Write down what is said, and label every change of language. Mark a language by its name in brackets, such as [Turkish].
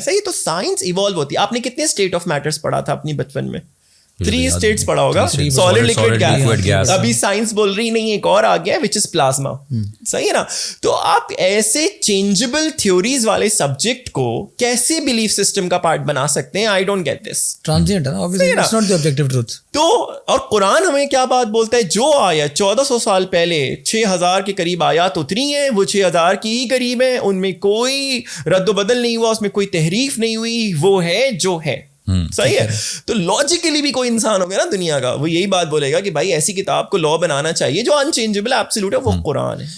[Urdu] صحیح. تو science evolve ہوتی ہے. آپ نے کتنے اسٹیٹ آف میٹرز پڑھا تھا اپنی بچپن میں؟ 3 اسٹیٹس پڑھا ہوگا. Solid, liquid, gas. ابھی سائنس بول رہی نہیں ایک اور آ گیا [English] Which is plasma. [Urdu] صحیح ہے نا. تو آپ ایسے چینجبل تھیوریز والے سبجیکٹ کو کیسے بلیف سسٹم کا پارٹ بنا سکتے ہیں؟ [English] I don't get this. [Urdu] Transient ہے نا, [English] obviously it's not the objective truth. [Urdu] تو اور قرآن ہمیں کیا بات بولتا ہے؟ جو آیا 1400 سال پہلے 6000 کے قریب آیات اتری ہیں, وہ 6000 کی ہی قریب ہیں, ان میں کوئی رد و بدل نہیں ہوا, اس میں کوئی تحریف نہیں ہوئی, وہ ہے جو ہے. صحیح ہے. تو لاجیکلی بھی کوئی انسان ہوگا نا دنیا کا, وہ یہی بات بولے گا کہ بھائی ایسی کتاب کو لا بنانا چاہیے جو انچینجبل ایبسولوٹ ہے, وہ قرآن ہے.